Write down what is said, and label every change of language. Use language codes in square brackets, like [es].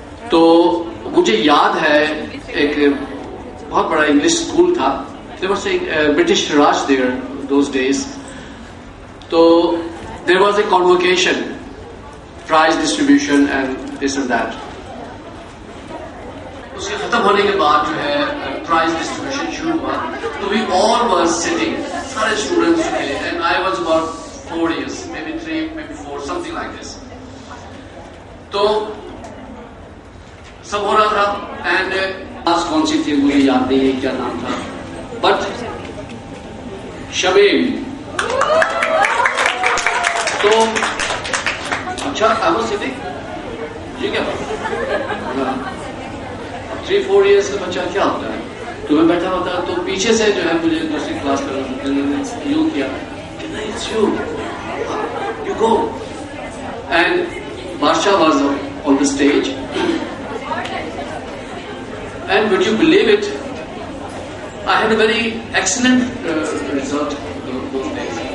[hi] तो मुझे याद है एक बहुत बड़ा इंग्लिश स्कूल था. [en] There was a British Raj there those days. [hi] तो [en] there was a convocation, prize distribution and this and that. [hi] उसके खत्म होने के बाद जो है प्राइज डिस्ट्रीब्यूशन शुरू हुआ. तो [en] we all were sitting, [hi] सारे स्टूडेंट्स थे, [en] and I was about 4 years, maybe 3, maybe 4, something like this. [hi] तो सब हो रहा था एंड आज कौन सी थी मुझे याद नहीं है क्या नाम था, बट शमीम. तो अच्छा [en] I was sitting, [hi] ठीक है. 3-4 years का बच्चा क्या होता है, तो मैं बैठा होता तो पीछे से जो है मुझे दूसरी क्लास में यूं किया कि नहीं [en] It's you go. And Badshah was on the stage and would you believe it, I had a very excellent result those days.